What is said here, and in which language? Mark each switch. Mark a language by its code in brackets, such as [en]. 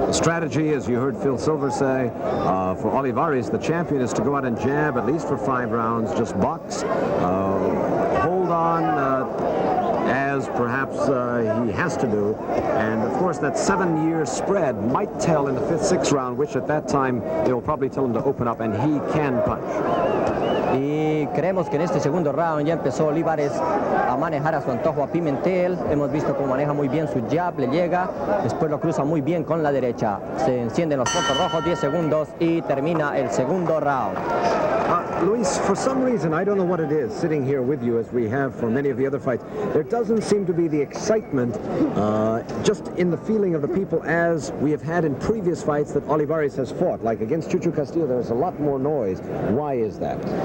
[en] The strategy, as you heard Phil Silver say, for Olivares, the champion, is to go out and jab at least for 5 rounds, just box, hold on as perhaps he has to do, and of course that 7-year spread might tell in the 5th, 6th round, which at that time it will probably tell him to open up, and he can punch. [es] Y creemos que en este segundo round ya empezó Olivares a manejar a su antojo a Pimentel. Hemos visto cómo maneja muy bien su jab, le llega, después lo cruza muy bien con la derecha. Se encienden los focos rojos, 10 segundos y termina el segundo round. [en] Luis, for some reason, I don't know what it is, sitting here with you as we have for many of the other fights, there doesn't seem to be the excitement just in the feeling of the people as we have had in previous fights that Olivares has fought. Like against Chuchu Castillo, there's a lot more noise. Why is that?